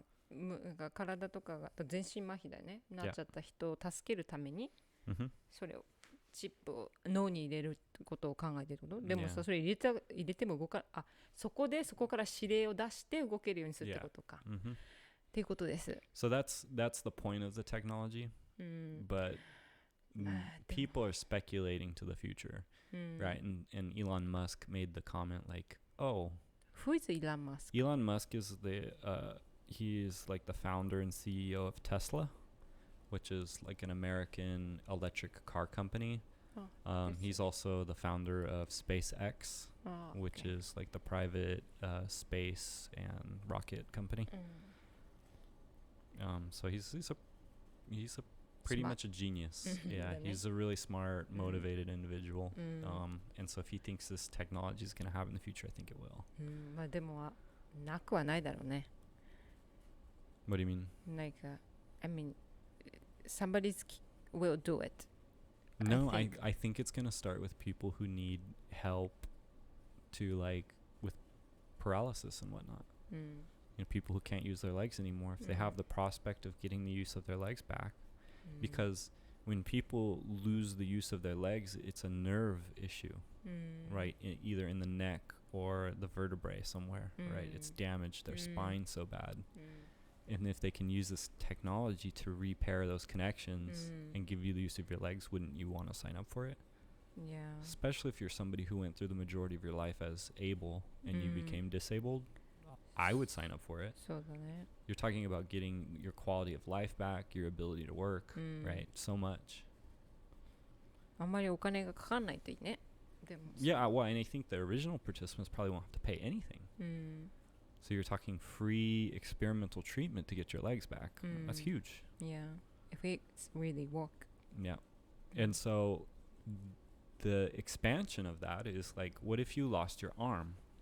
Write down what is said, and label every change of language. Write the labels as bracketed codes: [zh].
[ja] なんか体とかが全身麻痺だねなっちゃった人を助けるために、それをチップを脳に入れることを考えてること。でもさ、それ入れても動かそこから指令を出して動けるようにするってことか。っていうことです。 [en] So that's the point of the technology. But people are speculating to the future, right? And Elon Musk made the comment like, "Oh, who is Elon Musk?" Elon Musk is he's like the founder and CEO of Tesla, which is like an American electric car company. He's also the founder of SpaceX, which is like the private space and rocket company. So he's a pretty much a genius. Yeah, he's a really smart, motivated individual. And so if he thinks this technology is going to happen in the future, I think it will. [ja] まあでもなくはないだろうね。 [en] What do you mean? Like, I mean, somebody will do it. No, I think it's going to start with people who need help to like with paralysis and whatnot. You know, people who can't use their legs anymore. If they have the prospect of getting the use of their legs back, because when people lose the use of their legs, it's a nerve issue, right? Either in the neck or the vertebrae somewhere, right? It's damaged their spine so bad. And if they can use this technology to repair those connections and give you the use of your legs, wouldn't you want to sign up for it? Yeah. Especially if you're somebody who went through the majority of your life as able and you became disabled, I would sign up for it. [ja] そうだね。 [en] You're talking about getting your quality of life back, your ability to work, right? So much. [ja] あんまりお金がかかんないといいね。でも [en] Yeah, well, and I think the original participants probably won't have to pay anything. So you're talking free experimental treatment to get your legs back. That's huge. Yeah. If it really work. Yeah. And so the expansion of that is like, what if you lost your arm?